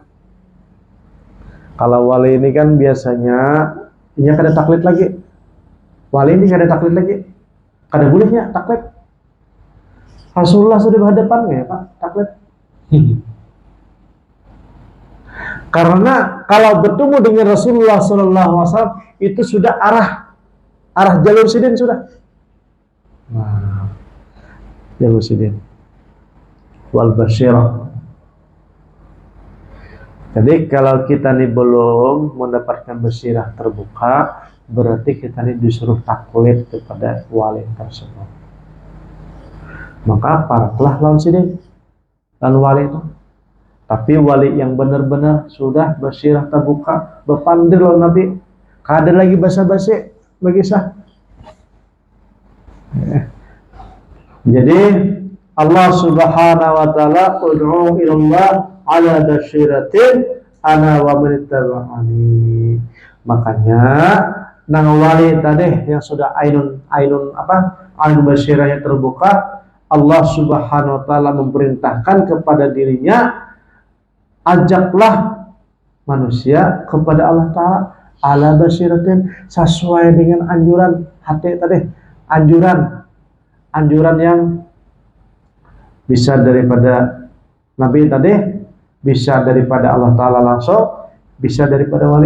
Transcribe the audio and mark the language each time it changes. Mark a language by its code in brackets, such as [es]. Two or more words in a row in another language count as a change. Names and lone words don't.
[id] Kalau wali ini kan biasanya ini ada taklid lagi. Wali ini ada taklid lagi. Kada bolehnya taklid. Rasulullah sudah berhadapan nggak ya Pak taklid? Karena kalau bertemu dengan Rasulullah [ar] صلى الله عليه وسلم [id] itu sudah arah jalur sidin sudah. Nah, jalur sidin wal basyirah. Jadi kalau kita nih belum mendapatkan basyirah terbuka, berarti kita nih disuruh taklid kepada wali tersebut. [bjn] Maka paralah lawan sidin dan wali itu. [id] Tapi wali yang benar-benar sudah basyirah terbuka, [bjn] berpandir lawan Nabi, kada lagi [id] basa-basi berkisah. [ar] Jadi الله سبحانه وتعالى ادعو إلى الله على بصيرة أنا ومن اتبعني. [id] Makanya nang wali tadi yang sudah [ar] عين بصيرة [id] yang terbuka, [ar] الله سبحانه وتعالى [id] memerintahkan kepada dirinya, ajaklah manusia kepada [ar] الله تعالى على بصيرة, [id] sesuai dengan anjuran hati tadi, anjuran yang bisa daripada Nabi tadi, bisa daripada [ar] الله تعالى [id] langsung, bisa daripada wali.